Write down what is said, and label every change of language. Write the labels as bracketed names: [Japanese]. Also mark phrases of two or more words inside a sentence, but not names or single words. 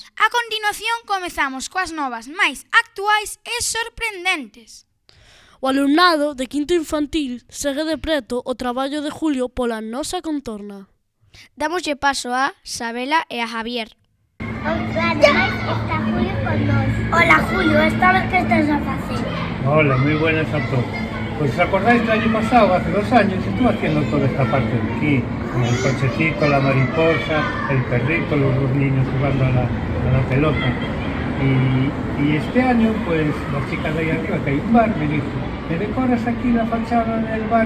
[Galician] A continuación comezamos coas novas máis actuais e sorprendentes. O alumnado de quinto infantil segue de preto o traballo de Julio pola nosa contorna. Damoslle paso a Sabela e a Javier. Outra máis está Julio con nós. Hola Julio, esta vez que estás a facer? [Spanish] Hola, muy buenas a todos. Pues os acordáis que el año pasado, hace 2 años, estuve haciendo toda esta parte de aquí, con el cochecito, la mariposa, el perrito, los 2 niños jugando a la pelota. Y este año, pues, la chica de ahí arriba, que hay un bar, me dijo, ¿me decoras aquí la fachada del bar?